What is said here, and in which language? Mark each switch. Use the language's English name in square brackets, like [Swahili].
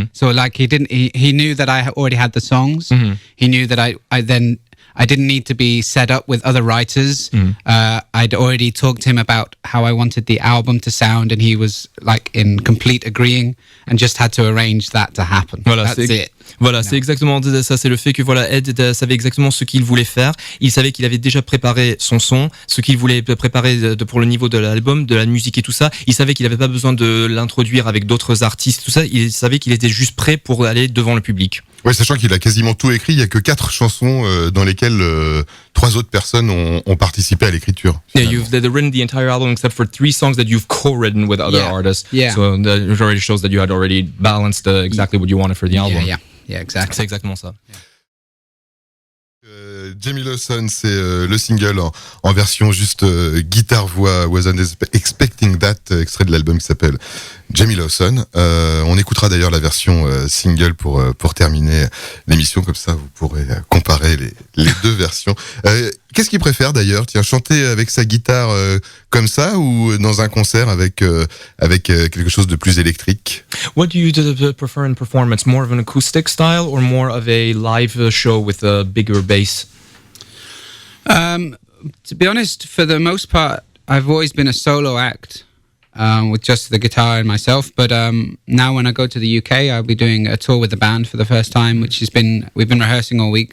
[English] So he knew that I already had the songs. He knew that I didn't need to be set up with other writers. I'd already talked to him about how I wanted the album to sound, and he was in complete agreeing, and just had to arrange that to happen. [French] Voilà, [English] that's it. [French] Voilà, c'est exactement ça. C'est le fait que Ed savait exactement ce qu'il voulait faire. Il savait qu'il avait déjà préparé son son, ce qu'il voulait préparer pour le niveau de l'album, de la musique et tout ça. Il savait qu'il n'avait pas besoin de l'introduire avec d'autres artistes, tout ça. Il savait qu'il était juste prêt pour aller devant le public. Ouais, sachant qu'il a quasiment tout écrit. Il y a que 4 chansons dans lesquelles 3 autres personnes ont participé à l'écriture. [English] Yeah, you've written the entire album except for 3 songs that you've co-written with other artists. Yeah. So that already shows that you had already balanced exactly what you wanted for the album. Yeah, exactly. [French] C'est exactement ça. Jamie Lawson, c'est le single en version juste guitare-voix, Wasn't Expecting That, extrait de l'album qui s'appelle Jamie Lawson. On écoutera d'ailleurs la version single pour terminer l'émission, comme ça vous pourrez comparer les deux versions. Qu'est-ce qu'il préfère d'ailleurs? Tiens, chanter avec sa guitare comme ça ou dans un concert avec quelque chose de plus électrique? [English] What do you prefer in performance? More of an acoustic style or more of a live show with a bigger bass? To be honest, for the most part, I've always been a solo act with just the guitar and myself. But now when I go to the UK, I'll be doing a tour with the band for the first time, which we've been rehearsing all week.